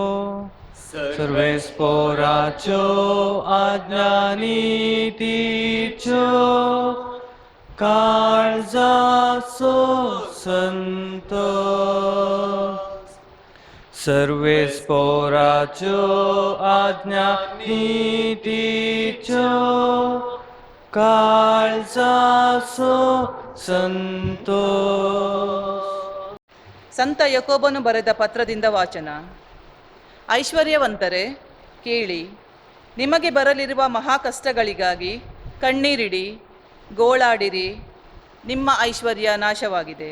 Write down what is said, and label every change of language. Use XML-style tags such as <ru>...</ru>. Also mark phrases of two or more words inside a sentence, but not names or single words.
<kok>सर्वेस्पराच्यो आज्ञा नितीच्यो काळजाचो संतोष. सर्वेस्पराच्यो आज्ञा नितीच्यो काळजाचो ಸಂತೋಷ.</kok> <kn>ಸಂತ ಯಾಕೋಬನು ಬರೆದ ಪತ್ರದಿಂದ ವಾಚನ. ಐಶ್ವರ್ಯವಂತರೇ ಕೇಳಿ, ನಿಮಗೆ ಬರಲಿರುವ ಮಹಾ ಕಷ್ಟಗಳಿಗಾಗಿ ಕಣ್ಣೀರಿಡಿ, ಗೋಳಾಡಿರಿ. ನಿಮ್ಮ ಐಶ್ವರ್ಯ ನಾಶವಾಗಿದೆ.</kn>